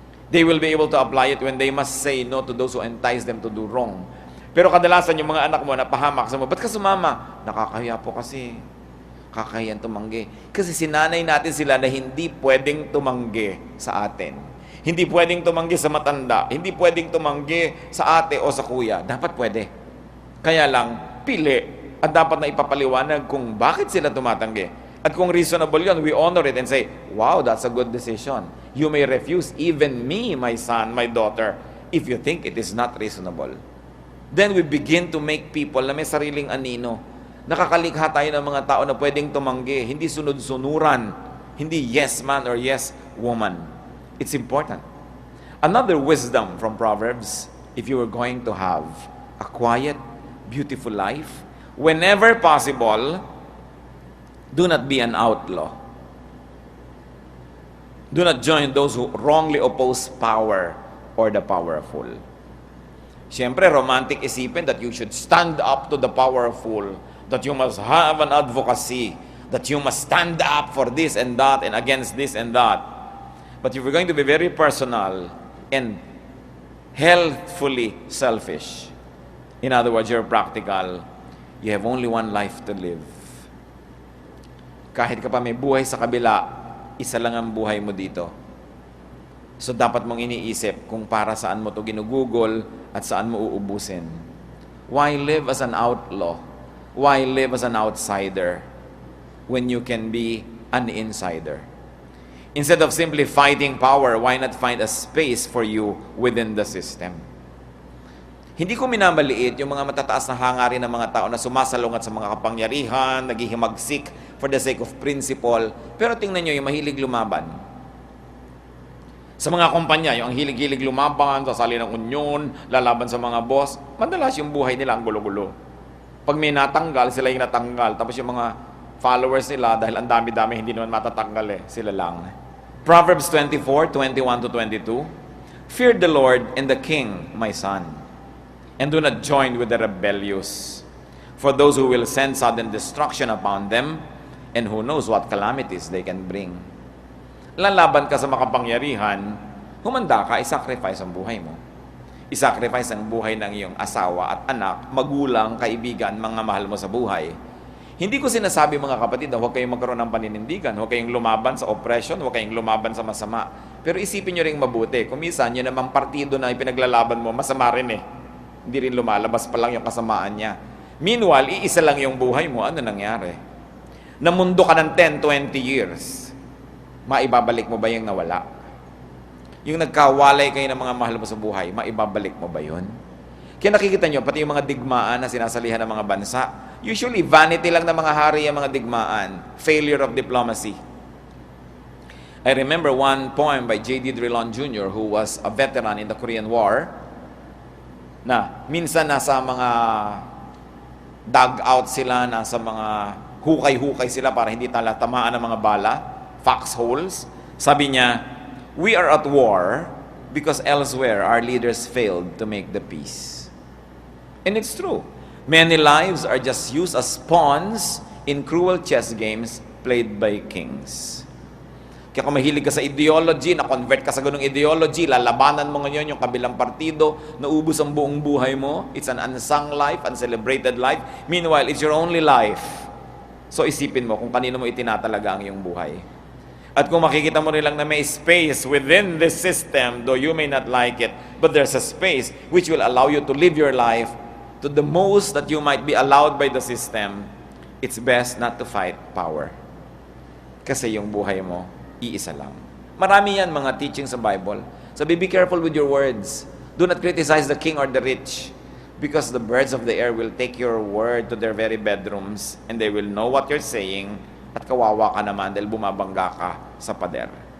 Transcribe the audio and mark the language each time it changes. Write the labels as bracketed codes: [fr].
[en] They will be able to apply it when they must say no to those who entice them to do wrong. [tl] Pero kadalasan yung mga anak mo napahamak sa mo, ba't ka sumama? Nakakahiya po kasi. Kakahiyan tumanggi. Kasi sinanay natin sila na hindi pwedeng tumanggi sa atin. Hindi pwedeng tumanggi sa matanda. Hindi pwedeng tumanggi sa ate o sa kuya. Dapat pwede. Kaya lang, pili. At dapat na ipapaliwanag kung bakit sila tumatanggi. At kung reasonable yun, [en] we honor it and say, wow, that's a good decision. You may refuse even me, my son, my daughter, if you think it is not reasonable. Then we begin to make people [tl] na may sariling anino. Nakakalikha tayo ng mga tao na pwedeng tumanggi, hindi sunod-sunuran, hindi [en] yes man or yes woman. It's important. Another wisdom from Proverbs, if you are going to have a quiet, beautiful life, whenever possible, do not be an outlaw. Do not join those who wrongly oppose power or the powerful. [tl] Siyempre, romantic isipin [en] that you should stand up to the powerful, that you must have an advocacy, that you must stand up for this and that and against this and that. But if you're going to be very personal and healthfully selfish, in other words, you're practical, you have only one life to live. [tl] Kahit ka pa may buhay sa kabila, isa lang ang buhay mo dito. So dapat mong iniisip kung para saan mo to ginugugol at saan mo uubusin. [en] Why live as an outlaw? Why live as an outsider when you can be an insider? Instead of simply fighting power, why not find a space for you within the system? [tl] Hindi ko minamaliit yung mga matataas na hangarin ng mga tao na sumasalungat sa mga kapangyarihan, naghihimagsik [en] for the sake of principle. [tl] Pero tingnan nyo yung mahilig lumaban. Sa mga kumpanya, yung hilig-hilig lumaban, sasali ng union, lalaban sa mga boss, madalas yung buhay nila ang gulo-gulo. Pag may natanggal, sila yung natanggal. Tapos yung mga followers nila, dahil ang dami-dami, hindi naman matatanggal sila lang. [en] Proverbs 24:21-22, Fear the Lord and the King, my son, and do not join with the rebellious. For those who will send sudden destruction upon them, and who knows what calamities they can bring. [tl] Lalaban ka sa makapangyarihan, humanda ka, isacrifice ang buhay mo. Isacrifice ang buhay ng iyong asawa at anak, magulang, kaibigan, mga mahal mo sa buhay. Hindi ko sinasabi mga kapatid na huwag kayong magkaroon ng paninindigan, huwag kayong lumaban sa oppression, huwag kayong lumaban sa masama. Pero isipin nyo rin mabuti, kung minsan yun namang partido na ipinaglalaban mo, masama rin Hindi rin lumalabas pa lang yung kasamaan niya. Meanwhile, iisa lang yung buhay mo, ano nangyari? Namundo ka ng 10, 20 years, maibabalik mo ba yung nawala? Yung nagkawalay kayo ng mga mahal mo sa buhay, maibabalik mo ba yun? Kaya nakikita nyo, pati yung mga digmaan na sinasalihan ng mga bansa, usually vanity lang ng mga hari ang mga digmaan, [en] failure of diplomacy. I remember one poem by J.D. [tl] Drilon Jr. [en] who was a veteran in the Korean War, [tl] na minsan nasa mga dugout sila, nasa mga hukay-hukay sila para hindi tamaan ng mga bala, foxholes. Sabi niya, [en] we are at war because elsewhere our leaders failed to make the peace. And it's true. Many lives are just used as pawns in cruel chess games played by kings. [tl] Kaya kung mahilig ka sa ideology, na-convert ka sa ganung ideology, lalabanan mo ngayon yung kabilang partido, naubos ang buong buhay mo, [en] it's an unsung life, uncelebrated life. Meanwhile, it's your only life. [tl] So isipin mo kung kanino mo itinatalaga ang iyong buhay. At kung makikita mo rin lang na may [en] space within this system, though you may not like it, but there's a space which will allow you to live your life to the most that you might be allowed by the system, it's best not to fight power. [tl] Kasi yung buhay mo, iisa lang. Marami yan mga teaching sa Bible. [en] So be careful with your words. Do not criticize the king or the rich, because the birds of the air will take your word to their very bedrooms and they will know what you're saying, [tl] at kawawa ka naman dahil bumabangga ka sa pader.